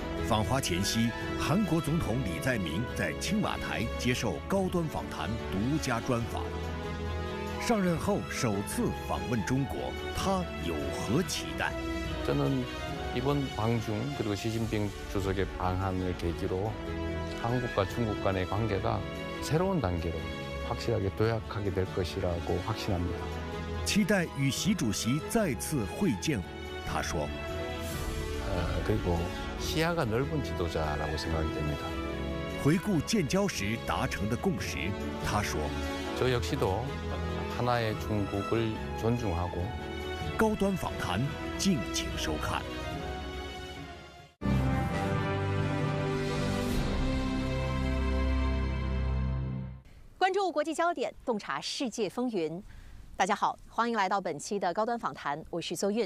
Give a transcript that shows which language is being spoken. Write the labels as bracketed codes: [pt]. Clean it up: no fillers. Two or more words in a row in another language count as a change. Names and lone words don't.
[zh] 访华前夕，韩国总统李在明在青瓦台接受高端访谈独家专访。上任后首次访问中国，他有何期待？ [ko] 저는 이번 방중 그리고 시진핑 주석의 방한을 계기로 한국과 중국 간의 관계가 새로운 단계로 확실하게 도약하게 될 것이라고 확신합니다. [zh] 期待与习主席再次会见。他说。 [ko] 그리고 시야가 넓은 지도자라고 생각이 됩니다. [zh] 回顾建交时达成的共识，他说：“ [ko] 저 역시도 하나의 중국을 존중하고 [zh] 高端访谈，敬请收看。” 关注国际焦点，洞察世界风云。大家好，欢迎来到本期的高端访谈，我是邹韵。